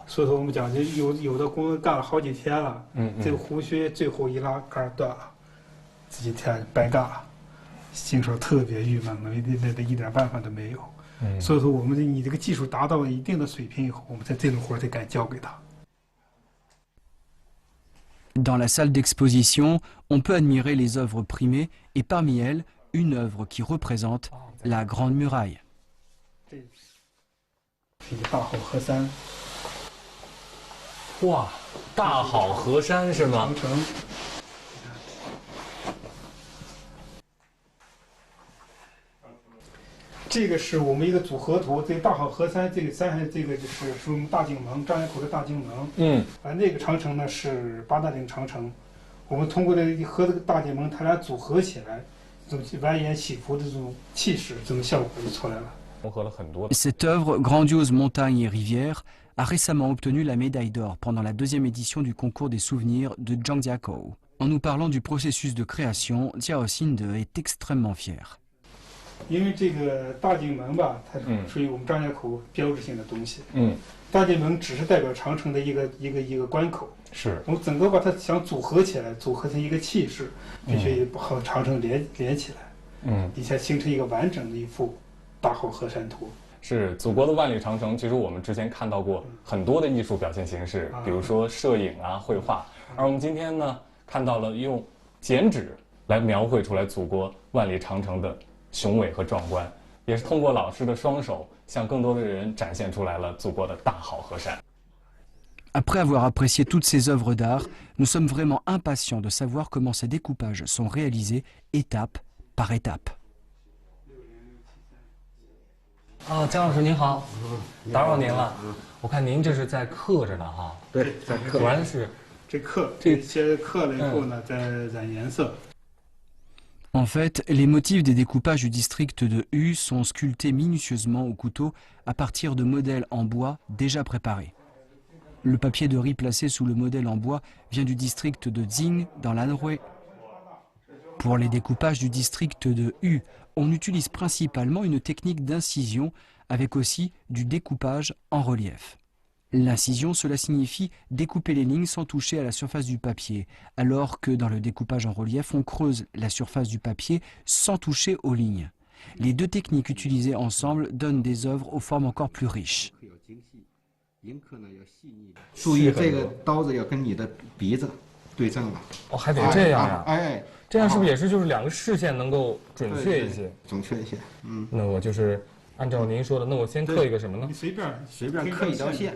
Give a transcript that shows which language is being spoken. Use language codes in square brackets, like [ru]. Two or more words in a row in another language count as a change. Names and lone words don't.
[zh] 所以说我们讲，就有的工人干了好几天了，这个胡须最后一拉杆断了，这几天白干了，心说特别郁闷，那一点办法都没有。所以说你这个技术达到了一定的水平以后，我们这种活才敢交给他。 [fr] Dans la salle d'exposition, on peut admirer les œuvres primées et parmi elles, une œuvre qui représente la Grande Muraille. [zh] 是一个大好河山。哇，大好河山是吗？长城。这个是我们一个组合图，这个大好河山这个山，这个就是属于我们大井盟张家口的大井盟。那个长城呢是八达岭长城。我们通过和这个大井盟，它俩组合起来，这种蜿蜒起伏的这种气势，这种效果就出来了。 [fr] Cette œuvre, Grandiose montagnes et rivières, a récemment obtenu la médaille d'or pendant la 2e édition du concours des souvenirs de Zhangjiakou. En nous parlant du processus de création, Jiao Xinde est extrêmement fier. [zh] 因为这个大井盟吧，它属于我们张家口标志性的东西。大井盟只是代表长城的一个关口。是。我们整个把它想组合起来，组合成一个气势，必须和长城连起来。以前形成一个完整的一幅大好河山图。是祖国的万里长城，其实我们之前看到过很多的艺术表现形式，比如说摄影啊、绘画，而我们今天呢看到了用剪纸来描绘出来祖国万里长城的雄伟和壮观，也是通过老师的双手向更多的人展现出来了祖国的大好河山。 [fr] Après avoir apprécié toutes ces œuvres d'art, nous sommes vraiment impatients de savoir comment ces découpages sont réalisés étape par étape. [zh] 姜老师您好，打扰您了。我看您这是在刻着呢哈。对，在刻。果然是这些刻了以后呢，再染颜色。 [fr] En fait, les motifs des découpages du district de U sont sculptés minutieusement au couteau à partir de modèles en bois déjà préparés. Le papier de riz placé sous le modèle en bois vient du district de Jing dans l'Anhui. Pour les découpages du district de U, on utilise principalement une technique d'incision avec aussi du découpage en relief. L'incision, cela signifie découper les lignes sans toucher à la surface du papier, alors que dans le découpage en relief, on creuse la surface du papier sans toucher aux lignes. Les deux techniques utilisées ensemble donnent des œuvres aux formes encore plus riches. [zh] 注意这个刀子要跟你的鼻子对正了。还得这样呀？哎，这样是不是也是就是两个视线能够准确一些？准确一些。那我就是按照您说的，那我先刻一个什么呢？你随便刻一条线，